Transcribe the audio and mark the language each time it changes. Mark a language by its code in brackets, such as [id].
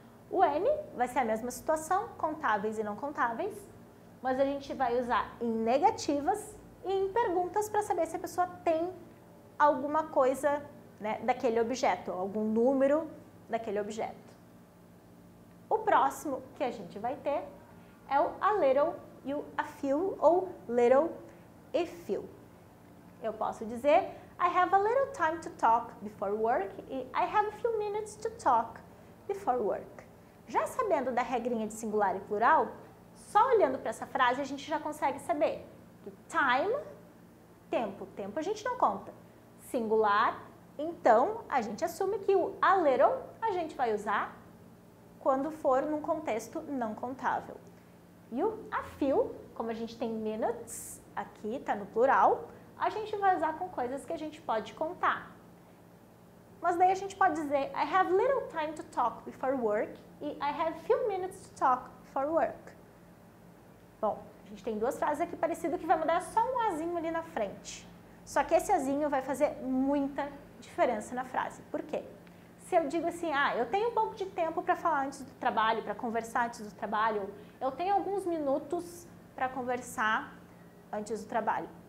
[pt] O any vai ser a mesma situação, contáveis e não contáveis, mas a gente vai usar em negativas e em perguntas para saber se a pessoa tem alguma coisa, né, daquele objeto, algum número daquele objeto. O próximo que a gente vai ter é o a little e o a few, ou little e few. [en] Eu posso dizer I have a little time to talk before work e I have a few minutes to talk before work. [pt] Já sabendo da regrinha de singular e plural, só olhando para essa frase a gente já consegue saber que time, tempo a gente não conta. Singular, então a gente assume que o a little a gente vai usar quando for num contexto não contável. E o a few, como a gente tem minutes, aqui está no plural, a gente vai usar com coisas que a gente pode contar. [en] Mas daí a gente pode dizer I have little time to talk before work e I have few minutes to talk before work. [pt] Bom, a gente tem duas frases aqui parecidas que vai mudar só um azinho ali na frente. Só que esse azinho vai fazer muita diferença na frase. Por quê? Se eu digo assim, eu tenho um pouco de tempo para falar antes do trabalho, para conversar antes do trabalho, eu tenho alguns minutos para conversar antes do trabalho.